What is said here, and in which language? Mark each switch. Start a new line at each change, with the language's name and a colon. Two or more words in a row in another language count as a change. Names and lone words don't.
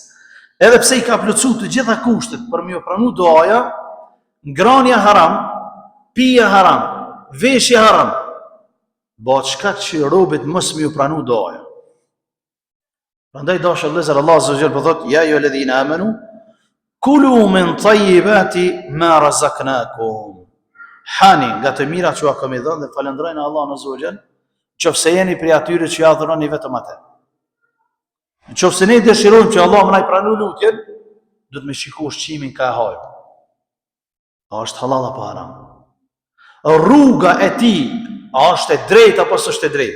Albanian: Edhe pse i ka plotësuar të gjitha kushtet për më pranu duaja, ngrënia haram, pija haram, veshja haram. Bëhet shkak që robët mos më pranu duaja. Prandaj dashur vëllezër, Allah
Arabic: عز وجل
Albanian: po thotë
Arabic: يا أيها الذين آمنوا كلوا من طيبات ما رزقناكم.
Albanian: Hani nga të mira që kam i dhënë dhe falenderojnë Allahun
Arabic: عز وجل,
Albanian: qofse jeni prej atyre që ja adhuroni vetëm atë. Nëse ne dëshirojmë që Allah më na i pranojë lutjen, do të më shikoj ushqimin ka e hajër. A është halal apo haram? Rruga e tij, a është e drejtë apo s'është e drejtë?